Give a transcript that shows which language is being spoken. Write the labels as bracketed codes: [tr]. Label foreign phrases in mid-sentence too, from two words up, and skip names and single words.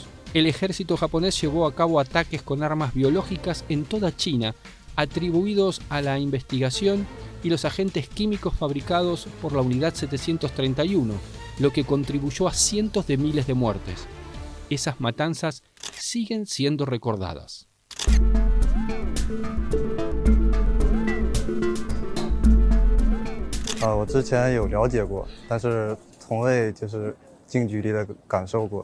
[es] El ejército japonés llevó a cabo ataques con armas biológicas en toda China, atribuidos a la investigación y los agentes químicos fabricados por la Unidad 731, lo que contribuyó a cientos de miles de muertes. Esas matanzas siguen siendo recordadas. [zh] 我之前有了解过，但是从未近距离的感受过。